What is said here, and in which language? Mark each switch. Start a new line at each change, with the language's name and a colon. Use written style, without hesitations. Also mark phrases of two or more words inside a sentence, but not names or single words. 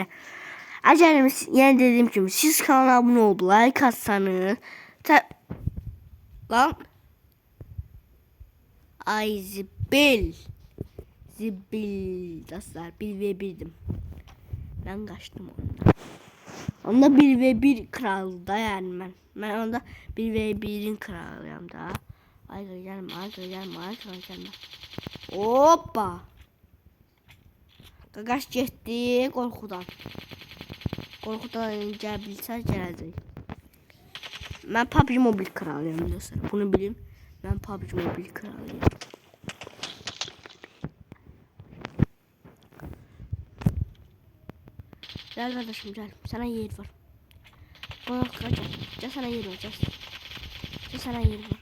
Turkish: Acayip yani dediğim gibi siz kanala abone olup like atsanız lan ay zibil dostlar 1v1'dim. Ben kaçtım ondan. Onda 1v1 kralda yani ben onda 1v1'in kralıyım da. Ay gelme. Hoppa.
Azerbaijani: Qaqaş getdi qorxudan. Qorxudan bilsə gələcək.
Turkish: Ben PUBG Mobile kralıyım dostlar. Bunu bilin. Ben PUBG Mobile kralıyım. Gel kardeşim gel. Sana yer var. Bak kaç. Gel sana yer var. Gel sana yer var.